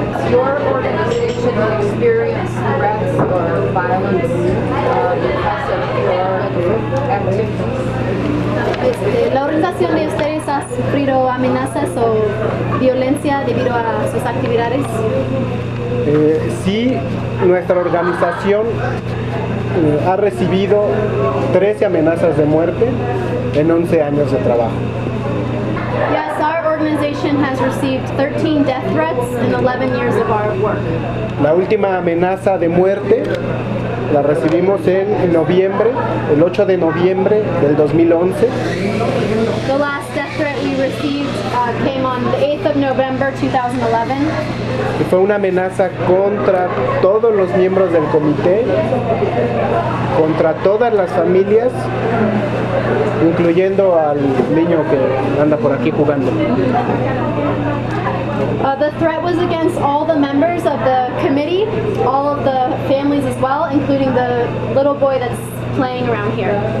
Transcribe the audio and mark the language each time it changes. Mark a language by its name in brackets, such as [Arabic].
[English] Your organization experienced threats or violence because of your activities? [Spanish] La organización de ustedes ha sufrido amenazas o violencia debido a sus actividades? Sí, nuestra organización ha recibido 13 amenazas de muerte en 11 años de trabajo. [English] Yes, our organization has received 13 death threats in 11 years of our work. [Spanish] La última amenaza de muerte la recibimos en noviembre, el 8 de noviembre del 2011. [English] The last death threat we received came on the 8th of November 2011. [Spanish] Y fue una amenaza contra todos los miembros del comité, contra todas las familias, incluyendo al niño que anda por aquí jugando. [English] The threat was against all the members of the committee, all of the families as well, including the little boy that's playing around here.